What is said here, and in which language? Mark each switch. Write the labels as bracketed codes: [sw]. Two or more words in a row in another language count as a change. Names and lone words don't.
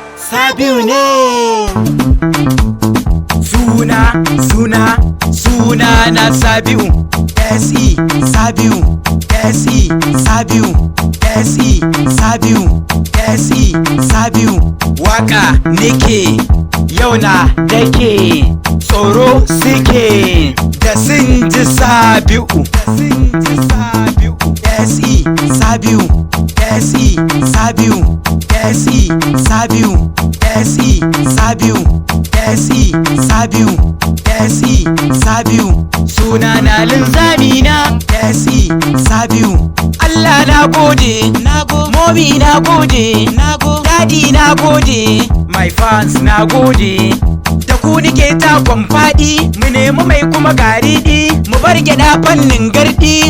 [ha] Sabiu ne. Suna na Sabiu. SE Sabiu. SE Sabiu. SE Sabiu. SE Sabiu. Waka nake yau na dake, tsoro suke da sun ji Sabiu. SE Sabiu. SE Sabiu. SE Sabiu. SE Sabiu. SE Sabiu. SE Sabiu. Suna na linzami na SE Sabiu. Allah na gode, Mommy na gode, Daddy na gode, [en] my fans [ha] na gode. Da ku nike takon faɗi, mu nemi mai kuma garidi, mu bar gyaɗa fannin gardi.